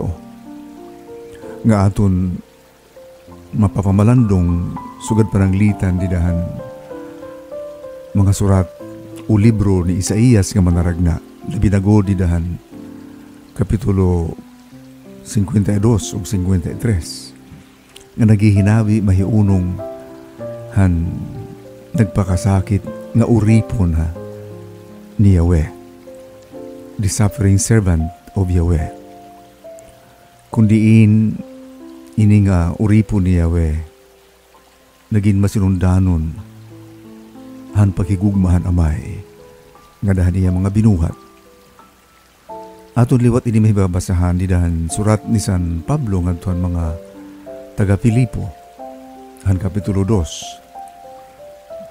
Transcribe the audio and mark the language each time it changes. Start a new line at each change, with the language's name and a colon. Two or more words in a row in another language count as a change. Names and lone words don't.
Waray: Nga aton mapapamalandong sugad pananglitan didahan mga surat o libro ni Isaías nga manaragna, labinago didahan kapitulo 52 ug 53 nga naghihinabi mahiunong han nagpakasakit nga uripon ni Yahweh,
English: the suffering servant of Yahweh.
Waray: Kundiin ini nga uripon ni Yahweh naging masinundanon han pagigugmahan amay nga dahan niya mga binuhat. Aton liwat ini mahibabasahan di dahan surat ni San Pablo ngadtuan mga taga Filipo han kapitulo 2.